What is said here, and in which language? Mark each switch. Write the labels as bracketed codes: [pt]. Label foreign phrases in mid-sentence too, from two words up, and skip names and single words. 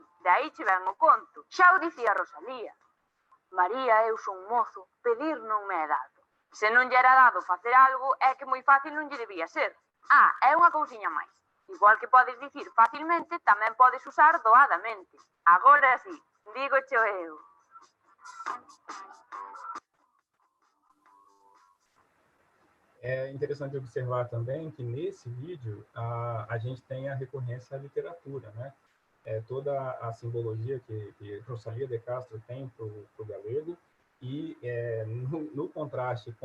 [gl] De aí che ven o conto. Xa o dicía Rosalía. María, eu son mozo, pedir non me é dado. Se non lle era dado facer algo, é que moi fácil non lle debía ser. É unha cousiña máis. Igual que podes dicir facilmente, tamén podes usar doadamente. Agora sí, dígocho eu. [pt] É interessante observar também que nesse vídeo a gente tem a recorrência à literatura, né? Toda a simbologia que Rosalía de Castro tem para o galego e no contraste com